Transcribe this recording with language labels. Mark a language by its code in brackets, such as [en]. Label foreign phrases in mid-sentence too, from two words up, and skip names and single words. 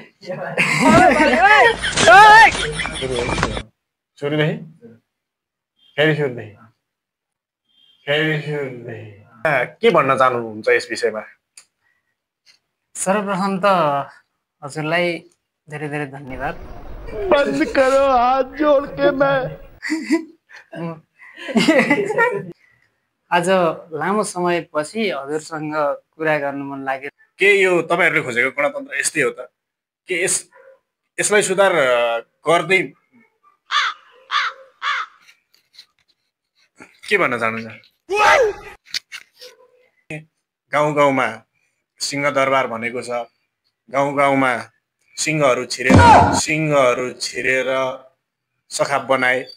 [ne] के भन्न चाहनुहुन्छ यस विषयमा? सर्वप्रथम त हजुरलाई धेरै धेरै धन्यवाद। [hi] बंद करो हाथ जोड़ के मैं [ne] आज लामो समयपछि हजुरसँग कुरा गर्नु मन लाग्यो। के यो तपाईँहरूले खोजेको गणतन्त्र यस्तै हो त के यसलाई सुधार गर्दै के भन्न चाहनुहुन्छ गाउँ गाउँमा सिंहदरबार भनेको छ गाउँ गाउँमा सिंहहरू छिरेर सखाप बनाए